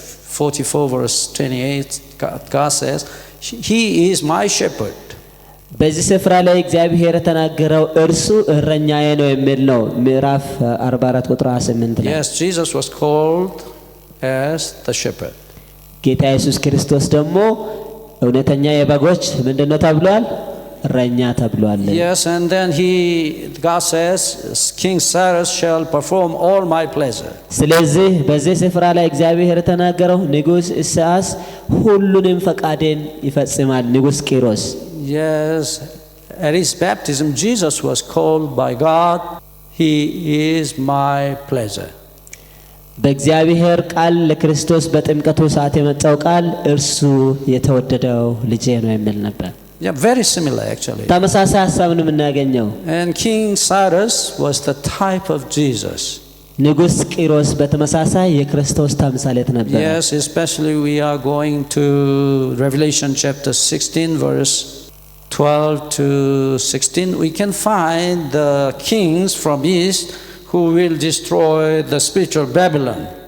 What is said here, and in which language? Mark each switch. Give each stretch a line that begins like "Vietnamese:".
English: 44 verse 28, God says, He is my shepherd.
Amharic: በዚህ ስፍራ ላይ እግዚአብሔር የተናገረው እርሱ እረኛዬ ነው የሚል ነው። ምዕራፍ 44 ቁጥር 28 ላይ
English: Yes, Jesus was called as the shepherd.
Amharic: ጌታ ኢየሱስ ክርስቶስ ደግሞ እውነተኛ የበጎች ምንድነው ተብሏል? እረኛ ተብሏል።
English: Yes, and then God says, King Cyrus shall perform all my pleasure.
Amharic: ስለዚህ በዚህ ስፍራ ላይ እግዚአብሔር የተናገረው ንጉሥ ኢሳያስ ሁሉንም ፈቃዴን ይፈጽማል። ንጉሥ ቂሮስ
English: Yes, at his baptism, Jesus was called by God, He is my pleasure.
Amharic: በእግዚአብሔር ቃል ለክርስቶስ በጥምቀቱ ሰዓት የመጣው ቃል እርሱ የተወደደው ልጄ ነው የሚል ነበር።
English: Yeah, very similar actually.
Amharic: ተመሳሳይ ሐሳብ ነው የምናገኘው።
English: And King Cyrus was the type of Jesus.
Amharic: ንጉሥ ቂሮስ በተመሳሳይ የክርስቶስ ተምሳሌት ነበር።
English: Yes, especially we are going to Revelation chapter 16 verse 12 to 16. We can find the kings from east who will destroy the spiritual Babylon.